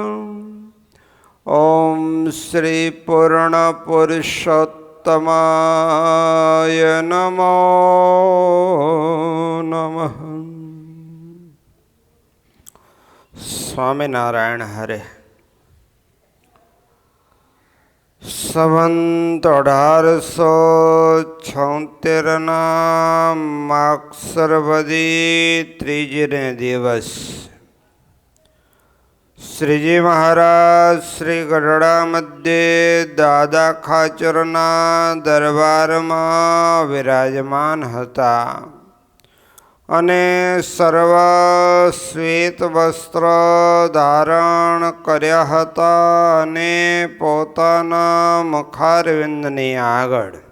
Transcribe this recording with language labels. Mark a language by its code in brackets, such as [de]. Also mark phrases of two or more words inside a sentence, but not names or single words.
[sa] ओम श्री पूर्ण पुरुषोत्तमाय नमो नमः। स्वामिनारायण हरे। [gu] संवत 1876 માગસરવદી ત્રીજને દિવસ શ્રીજી મહારાજ શ્રી ગઢડા મધ્યે દાદા ખાચરના દરબારમાં વિરાજમાન હતા અને સર્વ શ્વેત વસ્ત્ર ધારણ કર્યા હતા અને પોતાના મુખારવિંદની આગળ